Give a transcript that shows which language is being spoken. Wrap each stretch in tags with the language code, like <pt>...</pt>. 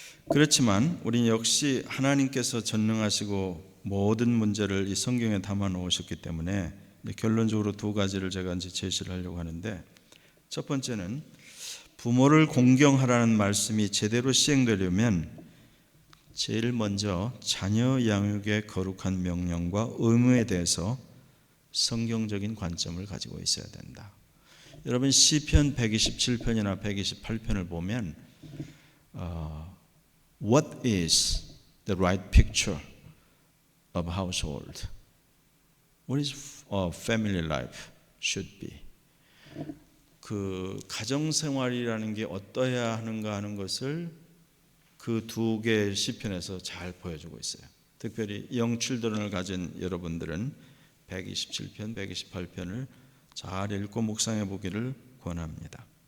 <ko>그렇지만 우리는 역시 하나님께서 전능하시고 모든 문제를 이 성경에 담아 놓으셨기 때문에 결론적으로 2가지를 제가 이제 제시를 하려고 하는데, 첫 번째는 부모를 공경하라는 말씀이 제대로 시행되려면 제일 먼저 자녀 양육의 거룩한 명령과 의무에 대해서 성경적인 관점을 가지고 있어야 된다. 여러분 시편 127편이나 128편을 보면</ko> <en>What is the right picture of household? What is family life should be?</en> <ko>그 가정생활이라는 게 어떠해야 하는가 하는 것을 그 두 개의 시편에서 잘 보여주고 있어요. 특별히 영칠드런을 가진 여러분들은 127편, 128편을 잘 읽고 묵상해 보기를 권합니다.</ko>